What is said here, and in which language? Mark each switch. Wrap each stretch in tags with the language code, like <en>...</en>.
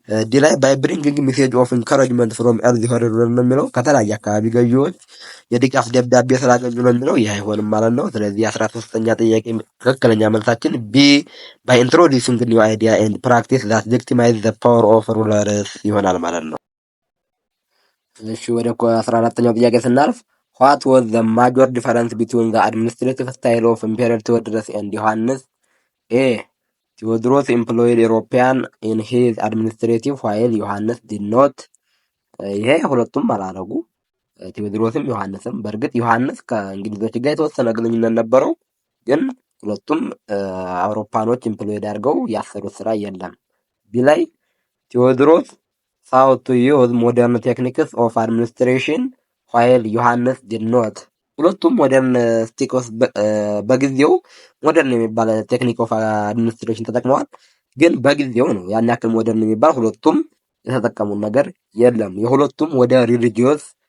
<am>ዲ ላይ</am> <en>by bringing message of encouragement from early horizon</en> <am>ነው የሚለው። ከተለያየ አካባቢ ገዢዎች የድጋፍ ደብዳቤ ስላገኙ ነው የሚለው። ይህ አይሆንም ማለት ነው። ስለዚህ 13ኛ ጥያቄ ትክክለኛ መልሳችን ቢ</am> <en>by introducing new idea and practice that legitimize the power of rulers</en> <am>ይሆናል ማለት ነው። እሺ ወደ 14ኛው ጥያቄ ስናልፍ</am> <en>what was the major difference between the administrative style of Emperor Theodorus and</en> <am>ዮሐንስ?</am> <en>A Theodorus employed European in his administrative while ዮሐንስ did not.</en> <am>ይሄ ሁለቱም አላረጉ ቴዎድሮስም ዮሐንስም። በእርግጥ ዮሐንስ ከእንግሊዞች ጋር የተወሰነ ግንኙነት ነበረው፣ ግን ሁለቱም አውሮፓኖች ኢምፕሎይድ አድርገው ያሰሩት ስራ የለም። ቢ ላይ ቴዎድሮስ ሳውት ቱ ዩዝ ሞደርን ቴክኒክስ ኦፍ አድሚኒስትሬሽን ዋይል ዮሐንስ ዲድ ኖት። ሁለቱም ሞደርን ስቲክስ በጊዜው ሞደርን የሚባል ቴክኒክ ኦፍ አድሚኒስትሬሽን ተጠቅመዋል። ግን በጊዜው ነው፣ ያን ያክል ሞደርን የሚባል ሁለቱም የተጠቀሙት ነገር የለም። የሁለቱም ወደ ሪሊጂዮስ</am>